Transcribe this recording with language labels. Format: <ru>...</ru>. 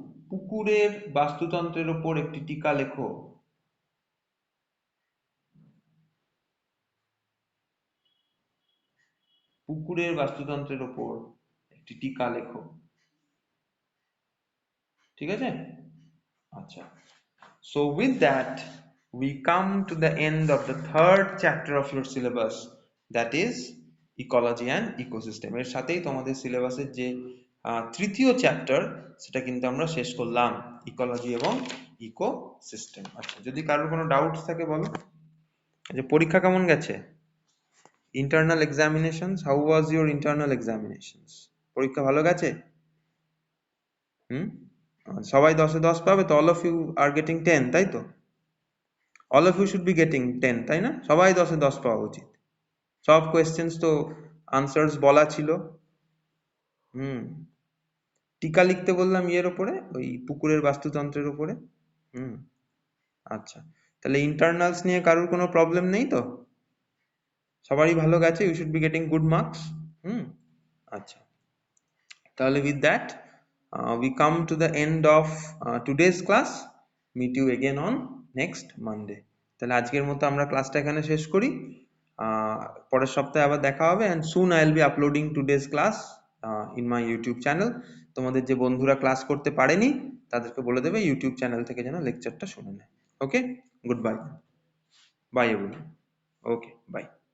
<bn>পুকুরের বাস্তুতন্ত্রের উপর একটি টিকা লেখো। পুকুরের বাস্তুতন্ত্রের উপর একটি টিকা লেখো। ঠিক আছে?</bn> <en>আচ্ছা, so with that we come to the end of the third chapter of your syllabus, that is ecology and ecosystem.</en> <bn>এর সাথেই তোমাদের সিলেবাসের যে তৃতীয় চ্যাপ্টার সেটা কিন্তু আমরা শেষ করলাম, ইকোলজি এবং ইকোসিস্টেম। আচ্ছা, যদি কারোর কোনো ডাউট থাকে বলো। যে পরীক্ষা কেমন গেছে?</bn> <en>Internal examinations, how was your internal examinations?</en> <bn>পরীক্ষা ভালো গেছে? সবাই 10-এ 10 পাবে তো?</bn> <en>all of you are getting 10,</en> <bn>তাই তো?</bn> <en>all of you should be getting 10,</en> <bn>তাই না? সবাই 10-এ 10 পাওয়া উচিত। সব কোয়েশ্চেন্স তো আনসার্স বলা ছিল। টিকা লিখতে বললাম ইয়ের উপরে, ওই পুকুরের বাস্তুতন্ত্রের উপরে। আচ্ছা, তাহলে ইন্টারনালস নিয়ে কারোর কোনো প্রবলেম নেই তো? সবারই ভালো গেছে,</bn> <en>You should be getting good marks. আচ্ছা, তাহলে with that we come to the end of today's class. Meet you again on next Monday.</en> <bn>তাহলে আজকের মতো আমরা ক্লাসটা এখানে শেষ করি, পরের সপ্তাহে আবার দেখা হবে,</bn> <en>and soon I will be uploading today's class in my YouTube channel.</en> <bn>তোমাদের যে বন্ধুরা ক্লাস করতে পারেনি তাদেরকে বলে দেবে ইউটিউব চ্যানেল থেকে যেন লেকচারটা শুনে নেয়।</bn> <en>Okay, good bye, bye everyone. Okay, bye.</en>